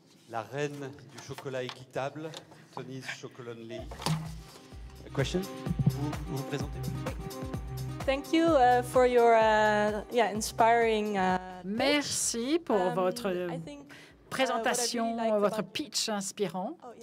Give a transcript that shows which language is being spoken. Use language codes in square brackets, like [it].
[fr] La reine du chocolat équitable, Tony's Chocolonely. Question? Vous vous présentez? [en] Thank you for your inspiring. [fr] Merci pour votre présentation, votre pitch inspirant.